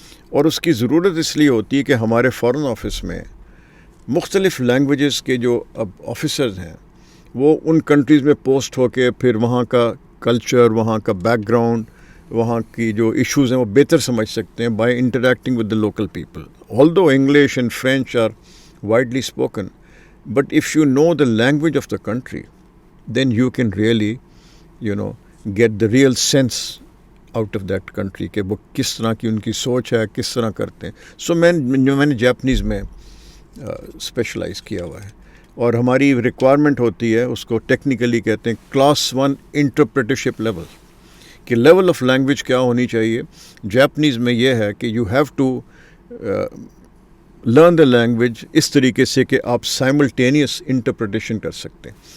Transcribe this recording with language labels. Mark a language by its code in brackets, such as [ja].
[ur] اور اس کی ضرورت اس لیے ہوتی ہے کہ ہمارے فارن آفس میں مختلف لینگویجز کے جو اب آفیسرز ہیں وہ ان کنٹریز میں پوسٹ ہو کے پھر وہاں کا کلچر, وہاں کا بیک گراؤنڈ, وہاں کی جو ایشوز ہیں وہ بہتر سمجھ سکتے ہیں [en] By interacting with the local people. Although English and French are widely spoken, but if you know the language of the country, then you can really, get the real sense out of that country [ur] کہ وہ کس طرح کی ان کی سوچ ہے, کس طرح کرتے ہیں. سو میں نے جاپنیز میں اسپیشلائز کیا ہوا ہے, اور ہماری ریکوائرمنٹ ہوتی ہے, اس کو ٹیکنیکلی کہتے ہیں کلاس 1 انٹرپریٹرشپ لیول, کہ لیول آف لینگویج کیا ہونی چاہیے. جاپنیز میں یہ ہے کہ [en] you have to learn the language [ur] اس طریقے سے کہ آپ سائملٹینیس انٹرپریٹیشن کر سکتے ہیں.